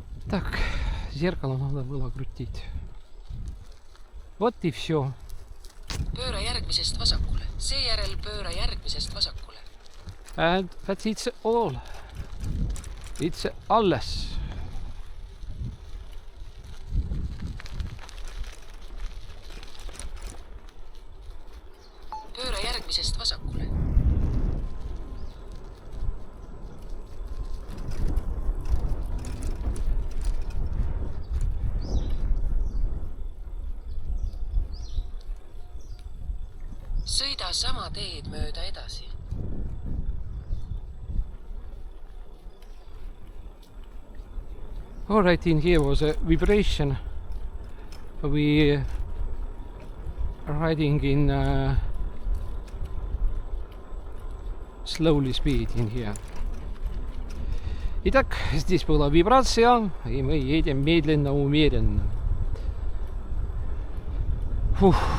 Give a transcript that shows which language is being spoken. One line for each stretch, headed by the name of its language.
Russian: Так, зеркало надо было крутить. Вот и все.
Estonian: Pööra järgmisest vasakule, seejärel pööra järgmisest vasakule.
English: And that's it's all. It's alles.
Estonian: Pööra järgmisest vasakule. Sõida sama teed mööda edasi.
English: Alright, in here was a vibration. We are riding in slowly speed in here.
Russian: Итак, здесь была вибрация, и мы едем медленно, умеренно. Фух.